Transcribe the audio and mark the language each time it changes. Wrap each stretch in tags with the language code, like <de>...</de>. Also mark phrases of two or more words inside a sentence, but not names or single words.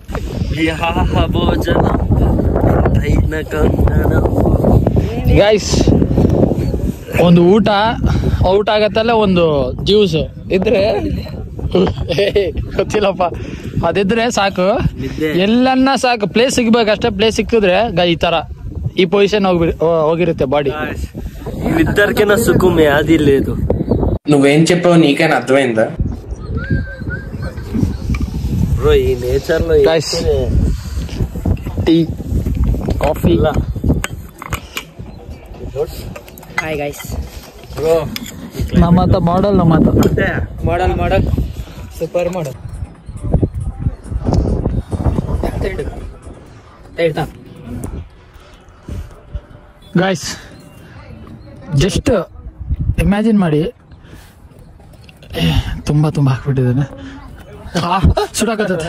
<kn>ಗೈಸ್, ಒಂದು ಊಟ ಔಟ್ ಆಗತ್ತಲ್ಲ, ಒಂದು ಜ್ಯೂಸ್ ಇದ್ರೆ ಗೊತ್ತಿಲ್ಲಪ್ಪ, ಅದಿದ್ರೆ ಸಾಕು, ಎಲ್ಲನ್ನ ಸಾಕು. ಪ್ಲೇಸ್ ಸಿಗ್ಬೇಕಷ್ಟೇ. ಪ್ಲೇಸ್ ಸಿಕ್ಕಿದ್ರೆ ಈ ತರ ಈ ಪೊಸಿಷನ್ ಹೋಗಿರುತ್ತೆ ಬಾಡಿ.</kn> <te>ఇద్దరికి నా సుఖమే అది లేదు. నువ్వేం చెప్పావు నీకైనా అర్థమైందా? బ్రో ఈ నేచర్ లో</te> <kn>టీ ಕಾಫಿ.</kn> <en>hi guys.</en> <kn>ಬ್ರೋ ನಮ್ಮತ್ತ ಮಾಡಲ್ ಮಾಡಲ್ ಸೂಪರ್ ಮಾಡಲ್.</kn> <en>guys just imagine</en> <kn>ಮಾಡಿ, ತುಂಬಾ ಹಾಕ್ಬಿಟ್ಟಿದ್ದಾನೆ, ಸುಡಾಕತ್ತದೆ.</kn>